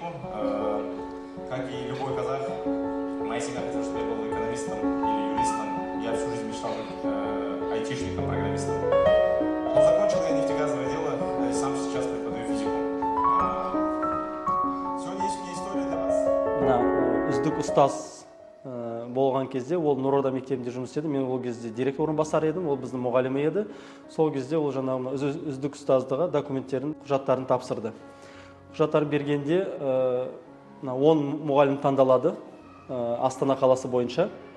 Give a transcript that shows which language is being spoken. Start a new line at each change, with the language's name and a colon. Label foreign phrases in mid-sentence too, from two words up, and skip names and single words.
Russian: Как и любой казах, моя семья хотела, чтобы я был экономистом или юристом. Я всю жизнь мечтал быть айтишником, программистом. Но закончил я нефтегазовое дело, и сам сейчас преподаю физику. Сегодня есть мне история для вас.
Kazakh: Үздік ұстаз болған кезде ол Нұрорда мектебінде жұмыс істеді. Мен ол кезде директор орынбасары едім, ол біздің мұғалімі еді. Сол кезде ол жаңағы үздік ұстаздығы документтерін, құжаттарын тапсырды. Құжаттарын бергенде 10 мұғалім таңдалады Астана қаласы бойынша.